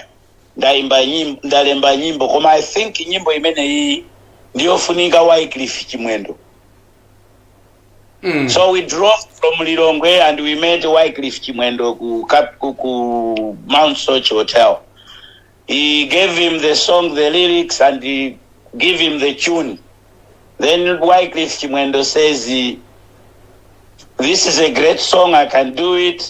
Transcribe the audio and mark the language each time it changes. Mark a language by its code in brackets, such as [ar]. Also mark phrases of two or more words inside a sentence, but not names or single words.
[ny] Ndalemba nyimbo koma [en] I think [ny] nyimbo imene iyi ndiyofunika Wycliffe Chimwendo. [en] So we drove from Lilongwe and we met Wycliffe Chimwendo ku Mount Soja Hotel. He gave him the song, the lyrics, and he gave him the tune. Then Wycliffe Chimwendo says, this is a great song, I can do it.